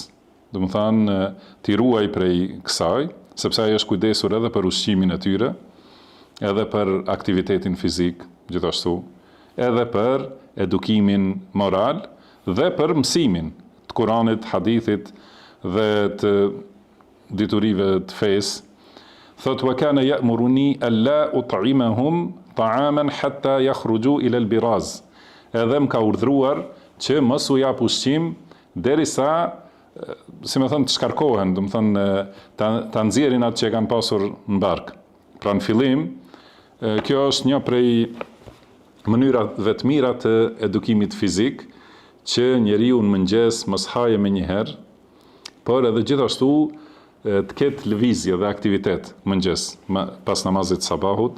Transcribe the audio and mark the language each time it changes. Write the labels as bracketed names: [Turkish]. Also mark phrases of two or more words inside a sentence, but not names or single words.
[Albanian] Do të thonë t'i ruaj prej kësaj, sepse ai është kujdesur edhe për ushqimin e tyre, edhe për aktivitetin fizik, gjithashtu, edhe për edukimin moral dhe për mësimin të Kuranit, hadithit dhe të diturive të fesë. Thot [Arabic] وكان يأمرني ألا أطعمهم طعاما حتى يخرجوا إلى البراز. [Albanian] Edhe më ka urdhëruar që mos u jap ushqim derisa, si më thënë, të shkarkohen, do të thonë ta nxjerrin atë që kanë pasur në bark. Pra në fillim, kjo është një prej mënyrave të mira të edukimit fizik, që njeriu në mëngjes mos haje me njëherë, por edhe gjithashtu të ketë lëvizje dhe aktivitet mëngjes pas namazit sabahut.